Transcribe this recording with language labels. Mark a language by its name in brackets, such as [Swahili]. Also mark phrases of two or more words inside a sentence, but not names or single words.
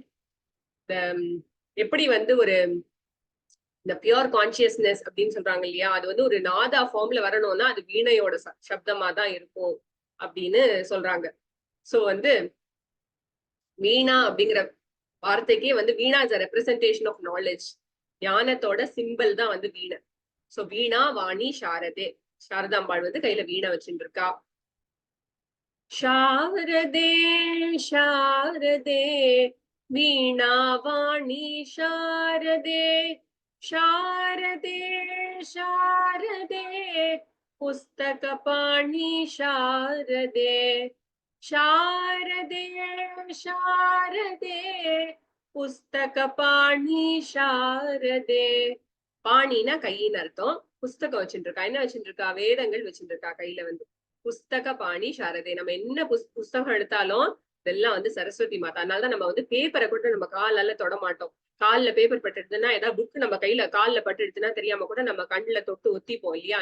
[Tamil] எப்படி வந்து ஒரு இந்த [English] pure consciousness [Tamil] அப்படின்னு சொல்றாங்க இல்லையா, அது வந்து ஒரு நாதா ஃபார்ம்ல வரணும்னா அது வீணையோட சப்தமா தான் இருக்கும் அப்படின்னு சொல்றாங்க. சோ வந்து வீணா அப்படிங்கிற வார்த்தைக்கே வந்து வீணா [English] is representation of knowledge. [Tamil] ஞானத்தோட சிம்பிள் தான் வந்து வீணை. சோ [Sanskrit] वीणा वाणी शारदे, [Tamil] சாரதாம்பாள் வந்து கையில வீணை வச்சுட்டு இருக்கா. [Sanskrit] शारदे शारदे वीणावाणी शारदे शारदे शारदे पुस्तकपाणि शारदे शारदे शारदे पुस्तकपाणि शारदे. [Tamil] பாணினா கையின்னு அர்த்தம். புஸ்தகம் வச்சுட்டு இருக்கா. என்ன வச்சுட்டு இருக்கா? வேதங்கள் வச்சுட்டு இருக்கா கையில வந்து. [Sanskrit] पुस्तक पाणि शारदे. [Tamil] நம்ம என்ன புஸ்தகம் எடுத்தாலும் இதெல்லாம் வந்து சரஸ்வதி மாதா. அதனாலதான் நம்ம வந்து பேப்பரை கூட நம்ம காலால தொட மாட்டோம். கால்ல பேப்பர் பட்டுடுதுன்னா, ஏதாவது புக் நம்ம கையில கால்ல பட்டுடுச்சுன்னா தெரியாம கூட நம்ம கண்ணுல தொட்டு ஒத்திப்போம் இல்லையா?